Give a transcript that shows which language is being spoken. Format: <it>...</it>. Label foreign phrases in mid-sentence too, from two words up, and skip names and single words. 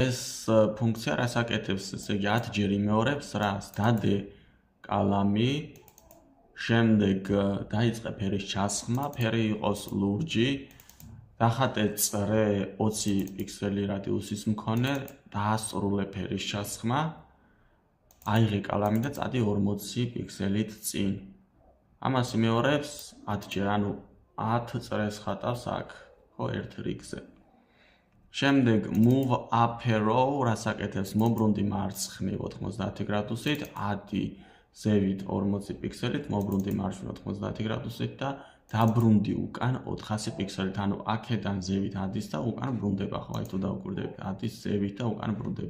<ka>ეს ფუნქცია რას აკეთებს, ესე იგი 10 ჯერ იმეორებს რას დადე კალამი, შემდეგ დაიწყე ფერის ჩასხმა, ფერი იყოს ლურჯი, დახატე წრე 20 პიქსელი რადიუსის მქონე, დაასრულე ფერის ჩასხმა, აიღე კალამი და წადი 40 პიქსელით წინ. ამას იმეორებს 10 ჯერ, ანუ 10 წრეს ხატავს აქ, ხო, ერთ რიგზე. შემდეგ</ka> <en>move up arrow</en> <ka>რას აკეთებს, მობრუნდი მარცხნივ 90 გრადუსით, ადი ზევით 40 პიქსელით, მობრუნდი მარჯვნივ 90 გრადუსით და დაბრუნდი უკან 400 პიქსელით, ანუ აქედან ზევით ადის და უკან ბრუნდება, ხო, აი თუ დავუკვირდებით, ადის ზევით და უკან ბრუნდება.</ka>